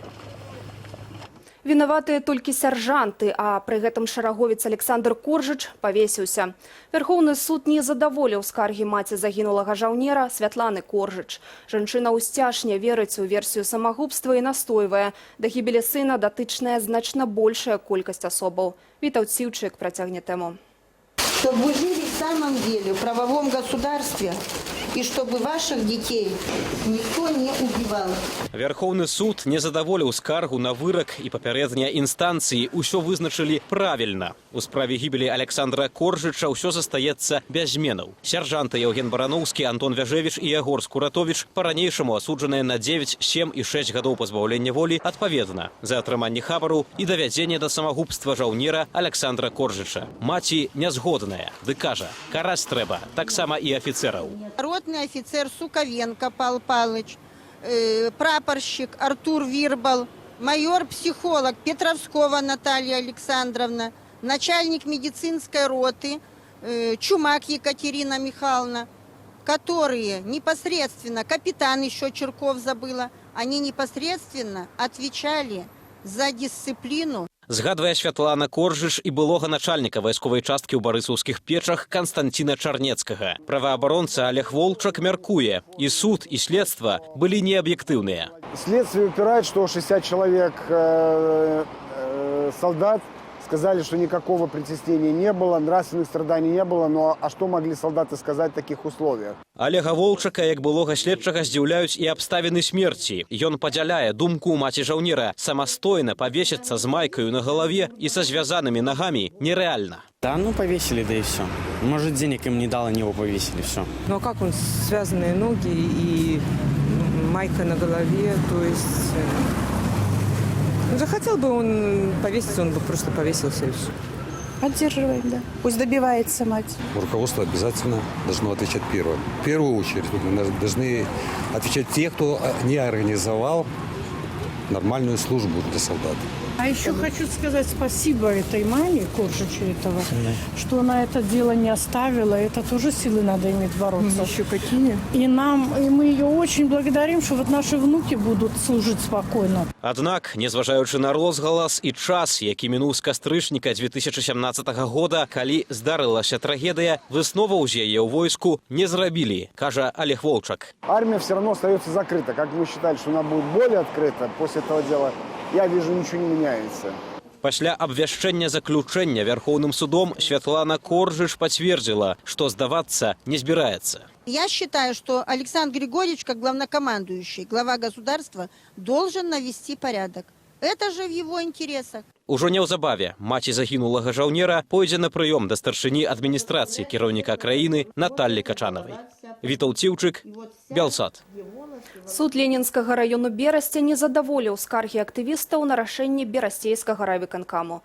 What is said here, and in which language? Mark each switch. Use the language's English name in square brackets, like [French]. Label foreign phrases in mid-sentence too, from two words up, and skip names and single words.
[Belarusian] Вінаватыя толькі сяржанты, а пры гэтым шараговец Александр Коржыч павесіўся. Вярхоўны суд не задаволіў скаргі маці загінулага жаўнера Святланы Коржыч. Жанчына ўсцяж не верыць у версію самагубства і настойвае. Да гібелі сына датычная значна большая колькасць асобаў. Вітаўт Сіўчык працягне тэму. [Russian] Чтобы вы жили в самом деле в правовом государстве и чтобы ваших детей никто не убивал. [Belarusian] Верховный суд не задаволіў скаргу на вырак і папярэднія інстанцыі. Усё вызначылі правільна. У справе гібелі Александра Коржыча ўсё застаецца без зменаў. Сяржанты Евген Барановскі, Антон Вяжевіч і Ягор Скуратовіч па-ранейшаму асуджаныя на 9, 7 і 6 гадоў пазбаўлення волі адпаведна за атрыманне хабару і давядзенне да самагубства жаўнера Александра Коржыча. Маці нязгодная, ды кажа, караць трэба, таксама і афіцэраў. [Russian] Ротный офицер Суковенко Павел Павлович, прапорщик Артур Вирбал, майор-психолог Петровскова Наталья Александровна, начальник медицинской роты Чумак Екатерина Михайловна, которые непосредственно, капитан еще Черков забыла, они непосредственно отвечали за дисциплину. [Belarusian] Згадвае Святлана Коржыч і былога начальніка вайсковай часткі ў барысаўскіх печах Канстанціна Чарнецкага. Праваабаронца Олег Волчак мяркуе, і суд, і следства былі неаб'ектыўныя. [Russian] Следствие упирает, что 60 человек солдат сказали, что никакого притеснения не было, нравственных страданий не было, но а что могли солдаты сказать в таких условиях? [Belarusian] Олега Волчака, як былога следчага, здзіўляюць і абставіны смерці. Ён падзяляе думку маці жаўнера. Самастойна павесіцца з майкаю на галаве і са звязанымі нагамі нереальна. [Russian] Да, повесили, да и все. Может, денег им не дало, него повесили, все. Ну а как он, связанные ноги и майка на голове, то есть... захотел бы он повеситься, он бы просто повесился и все. Поддерживаем, да. Пусть добивается мать. Руководство обязательно должно отвечать первым. В первую очередь должны отвечать те, кто не организовал нормальную службу для солдат. А еще хочу сказать спасибо этой маме, Коржичу этого, что она это дело не оставила. Это тоже силы надо иметь бороться. Еще какие? И мы ее очень благодарим, что вот наши внуки будут служить спокойно. [Belarusian] Аднак, незважаючы на розгалас і час, які мінуў з кастрычніка 2017 года, калі здарылася трагедыя, высноваў з яе ў войску не зрабілі, кажа Олег Волчак. [Russian] Армия все равно остается закрыта. Как вы считаете, что она будет более открыта после этого дела? Я вижу, ничего не меняется. [Belarusian] Пасля абвяшчэння заключэння Верховным судом Святлана Коржыч пацвердзіла, што здавацца не збіраецца. [Russian] Я считаю, что Александр Григорьевич, как главнокомандующий, глава государства, должен навести порядок. Это же в его интересах. [Belarusian] Ужо неўзабаве маці загінулага жаўнера пойдзе на прыём да старшыні адміністрацыі кіраўніка краіны Наталлі Качанавай. Віталь Ціўчык, Белсат. Суд Ленінскага району Берасця не задаволіў скаргі актывістаў на рашэнне Берасцейскага райвыканкаму.